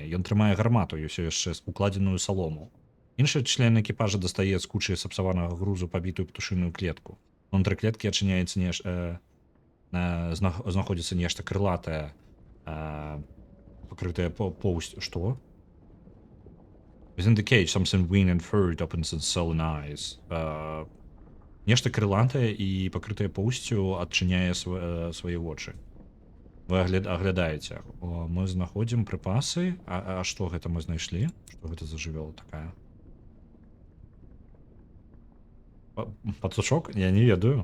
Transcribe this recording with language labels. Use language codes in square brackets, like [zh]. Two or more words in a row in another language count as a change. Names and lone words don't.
[be] Ён трымае гармату і ўсё яшчэ укладзеную салому. Іншы член экіпажа дастае з кучы сапсаванага грузу пабітую птушыную клетку. Унутры клеткі адчыняецца знаходзіцца нешта крылатае, пакрытае поўсцю. Што? [en] Within the cage, something winged and furred opens its sullen eyes. [be] Нешта крылатае і пакрытае поўсцю адчыняе свае вочы. Вы аглядаеце. Мы знаходзім прыпасы. А што гэта мы знайшлі? Што гэта за жывёла такая? Пацучок? Я не ведаю.